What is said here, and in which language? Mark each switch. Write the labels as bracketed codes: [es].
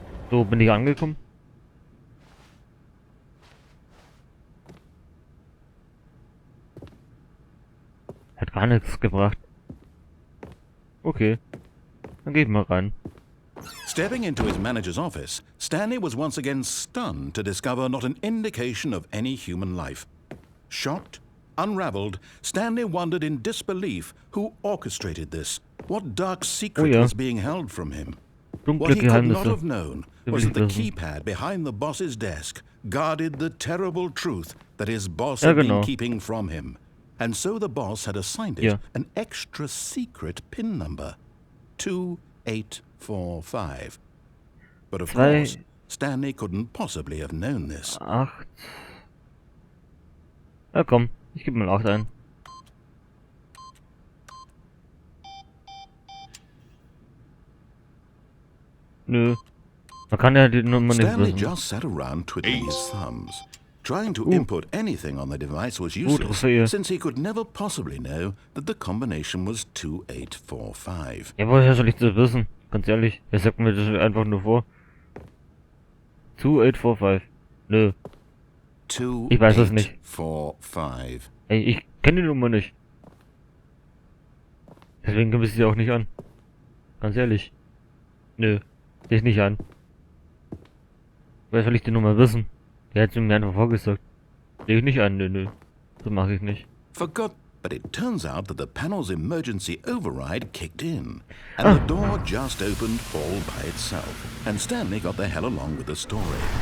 [de] So, bin ich angekommen? Hat gar nichts gebracht. Okay. Dann geh ich mal rein. [en] Stepping into his manager's office, Stanley was once again stunned to discover not an indication of any human life. Shocked, unraveled, Stanley wondered in disbelief who orchestrated this. What dark secret was being held from him? What he could not have known was that the keypad behind the boss's desk guarded the terrible truth that his boss had been keeping from him. And so the boss had assigned it an extra secret PIN number. 2845. But of course, Stanley couldn't possibly have known this. [de] 8. Ja komm, ich gebe mal 8 ein. Nö. Man kann ja die Nummer nicht [en] Stanley [de] wissen. [en] just sat around twiddling his thumbs. Trying to Ooh. input anything on the device was useless, [de] Trophäe. [en] since he could never possibly know that the combination was 2845. [de] Ja, woher soll ich das wissen? Ganz ehrlich, wer sagt mir das einfach nur vor? 2845. Nö. Ich weiß es nicht. 2845. Ey, ich kenne die Nummer nicht. Deswegen gebe ich sie auch nicht an. Ganz ehrlich. Nö. Sehe ich nicht an. Woher soll ich die Nummer wissen? Der hat sie mir einfach vorgesagt. Sehe ich nicht an, nö. Das mache ich nicht. [en] Forgot, but it turns out that the panel's emergency override kicked in, and the door just opened all by itself, and Stanley got the hell along with the story.